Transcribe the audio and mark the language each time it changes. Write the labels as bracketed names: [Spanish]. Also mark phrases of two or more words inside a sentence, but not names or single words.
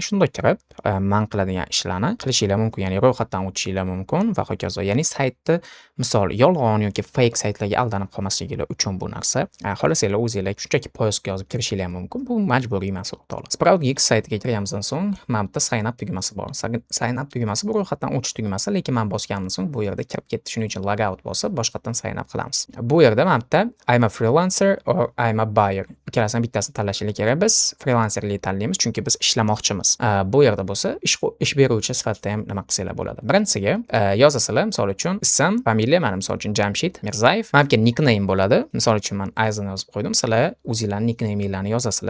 [Uzbek] Shunda kirib, men qiladigan ishlarni qilishinglar mumkin, ya'ni ro'yxatdan o'tishinglar mumkin va hokazo. Ya'ni saytni misol yolg'on yoki fake saytlarga aldanib qolmasliginglar uchun bu narsa. Xohlasanglar o'zingizlar shunchaki poyozga yozib kirishinglar mumkin. Bu majburiy emas, o'rtoqlar. Sprout Gigs saytiga kirganimizdan so'ng, mana bu [English] sign up [Uzbek] tugmasi bor. [English] Sign up [Uzbek] tugmasi bu ro'yxatdan o'tish tugmasi, lekin men bosganimdan so'ng bu yerda kirib ketdi. Shuning uchun [English] log out [Uzbek] bosib, boshqatdan [English] sign up [Uzbek] qilamiz. Bu yerda mana bu [English] I'm a freelancer or I'm a buyer. [Uzbek] Ikkalasidan bittasini tanlashingiz kerak. Biz freelancerlik tanlaymiz, chunki biz ishlamoqchimiz. Bu yerda bo'lsa, ish beruvchi sifatida ham nima qilsanglar bo'ladi. Birinchisiga yozasizlar, misol uchun ism, familiya, mana misol uchun Jamshid Mirzayev. Menga nickname bo'ladi. Misol uchun men Ayzan yozib qo'ydim. Sizlar o'zingizlarning nickname'larni yozasizlar.